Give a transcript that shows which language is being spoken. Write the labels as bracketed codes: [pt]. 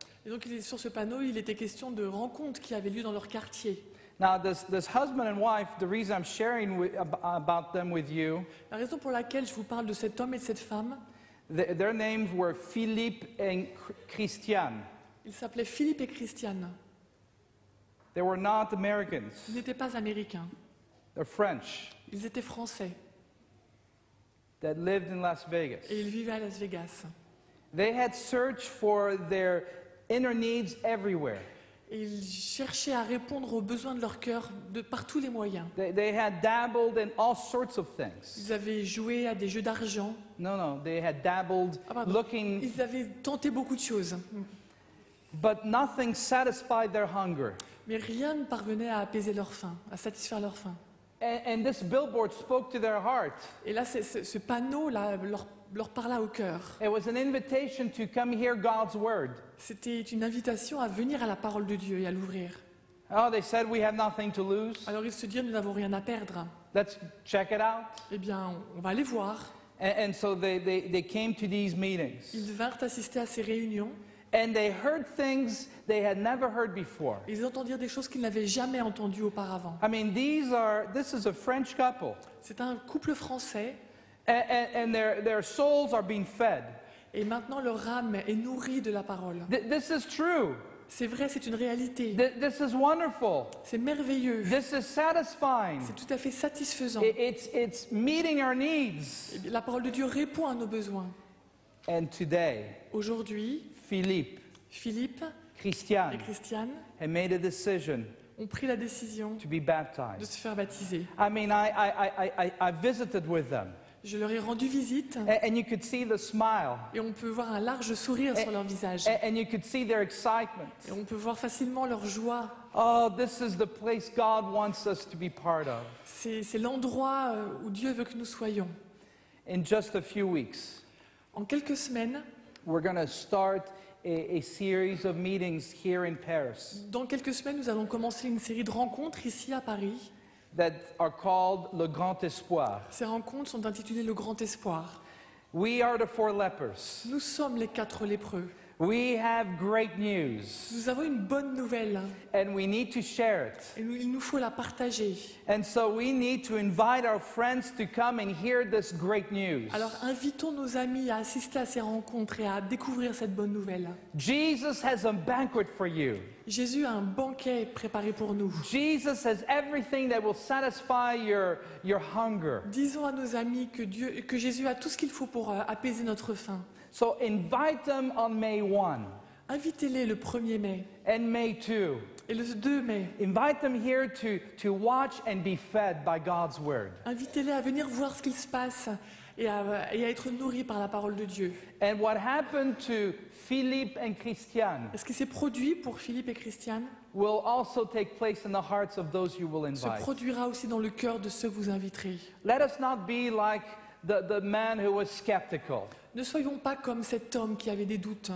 [fr] Et donc sur ce panneau, il était question de rencontres qui avaient lieu dans leur quartier. [en] Now, this husband and wife, the reason I'm sharing about them with you, [fr] La raison pour laquelle je vous parle de cet homme et de cette femme, [en] their names were Philippe and Christiane. [fr] ils s'appelaient Philippe et Christiane. [en] They were not Americans. [fr] Ils n'étaient pas américains, [en] They're French [fr] ils étaient français [en] that lived in Las Vegas. [fr] et ils vivaient à Las Vegas. [en] They had searched for their inner needs everywhere. [fr] Et ils cherchaient à répondre aux besoins de leur cœur par tous les moyens. [en] They had dabbled in all sorts of things. [fr] Ils avaient joué à des jeux d'argent. [en] No, they had dabbled looking, [fr] Ils avaient tenté beaucoup de choses. [en] but nothing satisfied their hunger. [fr] Mais rien ne parvenait à apaiser leur faim, à satisfaire leur faim. [en] And this billboard spoke to their heart. [fr] Et là, ce panneau-là leur parla au cœur. [en] It was an invitation to come hear God's word. [fr] C'était une invitation à venir à la parole de Dieu et à l'ouvrir. [en] Oh, they said we have nothing to lose. [fr] Alors ils se dirent, nous n'avons rien à perdre. [en] Let's check it out. [fr] Eh bien, on va aller voir. [en] And so they came to these meetings. [fr] Ils vinrent assister à ces réunions. [en] And they heard things they had never heard before. [fr] Ils entendirent des choses qu'ils n'avaient jamais entendues auparavant. [en] I mean, this is a French couple. [fr] C'est un couple français. [en] And their souls are being fed. [fr] Et maintenant, leur âme est nourrie de la parole. [en] This is true. [fr] C'est vrai, c'est une réalité. [en] This is wonderful. [fr] C'est merveilleux. [en] This is satisfying. [fr] C'est tout à fait satisfaisant. [en] It's meeting our needs. [fr] Et la parole de Dieu répond à nos besoins. [en] And today, [fr] Aujourd'hui, [en] Philippe, [fr] Philippe et [en] Christiane [fr] Christiane [en] have made a decision [fr] ont pris la décision [en] to be [fr] de [en] baptized. [fr] se faire baptiser. [en] I mean, I visited with them. [fr] Je leur ai rendu visite [en] And you could see the smile. [fr] et on peut voir un large sourire sur leur visage. [en] And you could see their excitement. [fr] Et on peut voir facilement leur joie. [en] Oh, this is the place God wants us to be part of. [fr] C'est l'endroit où Dieu veut que nous soyons. [en] In just a few weeks, [fr] En quelques semaines, [en] we're going to start a series of meetings here in Paris [fr] dans quelques semaines, nous allons commencer une série de rencontres ici à Paris. [en] that are called Le Grand Espoir. [fr] Ces rencontres sont intitulées Le Grand Espoir. [en] We are the 4 lepers. [fr] Nous sommes les 4 lépreux. [en] We have great news, [fr] Nous avons une bonne nouvelle [en] and we need to share it. [fr] et il nous faut la partager. [en] And so we need to invite our friends to come and hear this great news. [fr] Alors invitons nos amis à assister à ces rencontres et à découvrir cette bonne nouvelle. [en] Jesus has a banquet for you. [fr] Jésus a un banquet préparé pour nous. [en] Jesus has everything that will satisfy your hunger. [fr] Disons à nos amis que Jésus a tout ce qu'il faut pour apaiser notre faim. [en] So invite them on May 1 [fr] Invitez-les le 1er mai [en] and May 2. [fr] et le 2 mai. [en] Invite them here to watch and be fed by God's word. [fr] Invitez-les à venir voir ce qu'il se passe et à être nourris par la parole de Dieu. [en] And what happened to Philippe and Christiane [fr] Ce qui s'est produit pour Philippe et Christiane [en] will also take place in the hearts of those you will [fr] se [en] invite. [fr] produira aussi dans le cœur de ceux que vous inviterez. [en] Let us not be like the man who was skeptical. [fr] Ne soyons pas comme cet homme qui avait des doutes.